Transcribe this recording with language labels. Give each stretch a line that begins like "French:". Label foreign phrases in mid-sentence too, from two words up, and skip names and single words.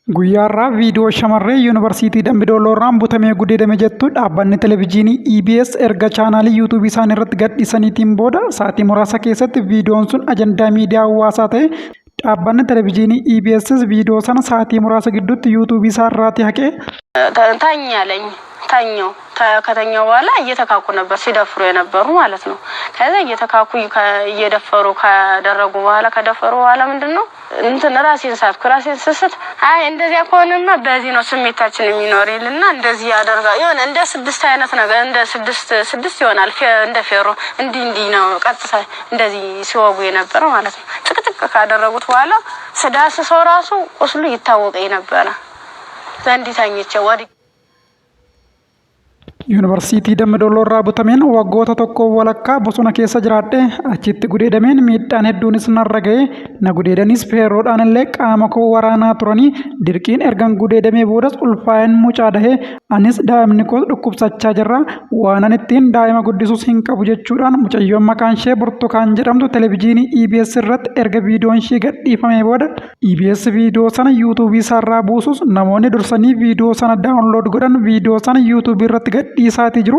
Oromo: Guyyaarraa viidiyoo shamarree yuunivarsiitii Dambidooloorraan butamee gudeedame jettu dhaabbanni televezyiinii EBS erga chaanaalii yuutuubii isaanii irratti gadhiisaniitiin booda sa'aatii muraasa keessatti viidiyoon sun ajandaa miidiyaa hawaasaa ta'e dhaabbanni televezyiinii EBSs viidiyoo sana sa'aatii muraasa gidduutti yuutuubii isaa irraati haqee
Amharic: ታኛለኝ ታኛው ከተኛው በኋላ እየተካኩ ነበር ሲደፍሩ የነበሩ ማለት ነው። ከዛ እየተካኩ እየደፈሩ ካደረጉ በኋላ ከደፈሩ በኋላ ምንድነው እንትን ራሴን ስስት አይ እንደዚያ ከሆነማ በዚህ ነው ስሜታችን የሚኖር ይልና እንደዚህ ያደርጋ የሆነ እንደ ስድስት አይነት ነገር እንደ ስድስት ይሆናል እንደ ፌሮ እንዲ ነው ቀጥታ እንደዚህ ሲወጉ የነበረ ማለት ነው። ጥቅጥቅ ካደረጉት በኋላ ስዳስሰው ራሱ ቁስሉ ይታወቀኝ ነበር። ዘንዲታኝቼ ወዲ
Oromo: yuunivarsiitii Dambidooloorraa butameen waggoota tokko walakkaa bosona keessa jiraadhe achitti gudeedameen miidhaan hedduunis narra ga'e na gudeedanis feerroodhaan illee qaama koo waraanaa turanii dirqiin ergan gudeedamee boodas ulfaa'een mucaa dahee anis daa'imni koos dhukkubsachaa jirra waanan ittiin daa'ima guddisus hin qabu jechuudhaan mucayyoon maqaan ishee Burtukaan jedhamtu televezyiinii EBS irratti erga viidiyoon ishee gadhiifamee booda EBS viidiyoo sana yuutuubii isaarraa buusus namoonni dursanii viidiyoo sana daawunlood godhan viidiyoo sana yuutuubii irratti dhiisaatii jiru.